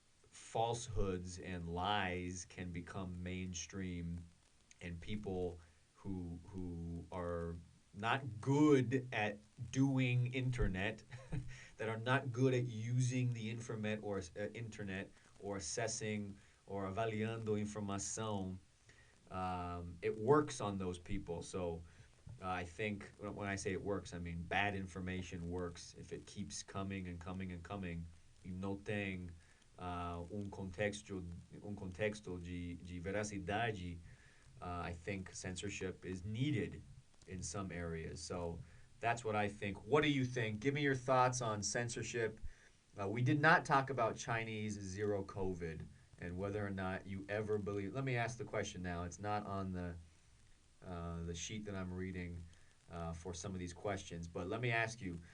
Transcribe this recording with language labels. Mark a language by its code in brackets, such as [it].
[en] falsehoods and lies can become mainstream, and people who are not good at doing internet, that are not good at using the internet or assessing or [pt] avaliando informação, [en] it works on those people. So I think when I say it works, I mean bad information works if it keeps coming and coming and coming. [pt] E não tem contexto de veracidade. [en] I think censorship is needed in some areas. So that's what I think. What do you think? Give me your thoughts on censorship. We did not talk about Chinese zero COVID and whether or not you ever believe. Let me ask the question now. It's not on the sheet that I'm reading for some of these questions, but let me ask you.